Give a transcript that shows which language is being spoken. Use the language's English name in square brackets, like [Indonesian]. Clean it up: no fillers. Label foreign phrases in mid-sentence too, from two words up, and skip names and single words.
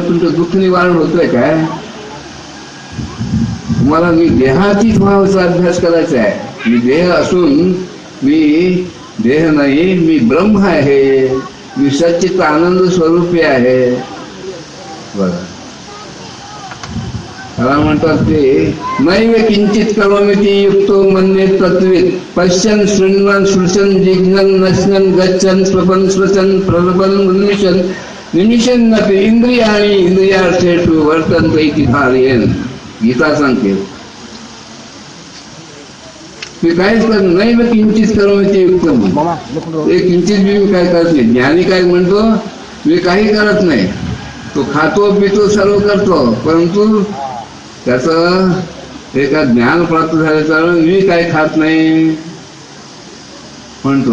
[Marathi] तुमचं दुःख निवारण होतंय काय? तुम्हाला मी देहातीत व्हावाचा अभ्यास करायचा आहे. मी देह असून मी देह नाही, मी ब्रह्म आहे, मी सच्चित आनंद स्वरूपी आहे. बघा, मला म्हणतात ते [Sanskrit] नैव किंचित करोमि ती युक्तो मन्ये तत्वित पश्यन् शृण्वन् स्पृशन् जिघ्नन् नश्यन् गच्छन् स्वपन् स्वचन् प्रलपन् उन्मिषन् निमिषन्नपि इंद्रियाणि इंद्रियार्थेषु वर्तन्ते इति धारयन्. [Marathi] गीता सांगते मी काहीच करत [Sanskrit] नैव किंचित करोमि ती युक्तम. [Marathi] एक किंचित बी मी काय करत नाही. ज्ञानी काय म्हणतो, मी काही करत नाही. तो खातो पितो सर्व करतो, परंतु त्याचं एका ज्ञान प्राप्त झाल्याचं मी काय खात नाही म्हणतो.